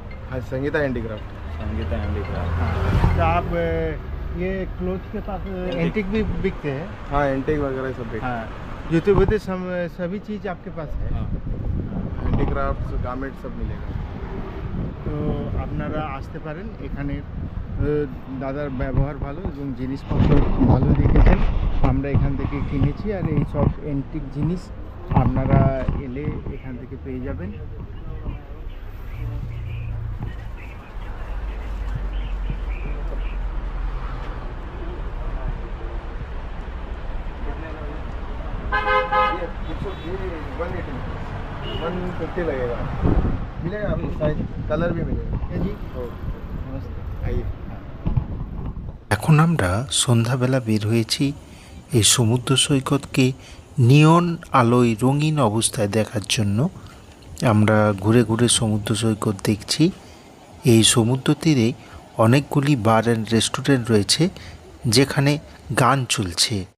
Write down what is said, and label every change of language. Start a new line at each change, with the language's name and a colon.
Hindi: हाँ, Sangeeta handicraft. Sangeeta handicraft. हाँ, तो आप ये क्लोथ के पास एंटीक भी बिकते हैं? हाँ, एंटीक वगैरह सब बेचते हाँ, जूते वूते सभी चीज़ आपके पास है? हाँ। हैंडीक्राफ्ट गारमेंट सब मिलेगा।
Bangla: তো আপনারা আসতে পারেন। এখানে দাদার ব্যবহার ভালো এবং জিনিসপত্র ভালো রেখেছেন। আমরা এখান থেকে কিনেছি, আর এই সব এন্টিক জিনিস আপনারা এলে এখান থেকে পেয়ে যাবেন।
Hindi: ये 150 लगेगा। मिलेगा आपको साइज कलर भी मिलेगा।
Bangla: জি,
Hindi: नमस्ते, आइए।
Bangla: এখন আমরা সন্ধ্যাবেলা বের হয়েছি এই সমুদ্র সৈকতকে নিয়ন আলোয় রঙিন অবস্থায় দেখার জন্য। আমরা ঘুরে ঘুরে সমুদ্র সৈকত দেখছি। এই সমুদ্র তীরে অনেকগুলি বার অ্যান্ড রেস্টুরেন্ট রয়েছে যেখানে গান চলছে।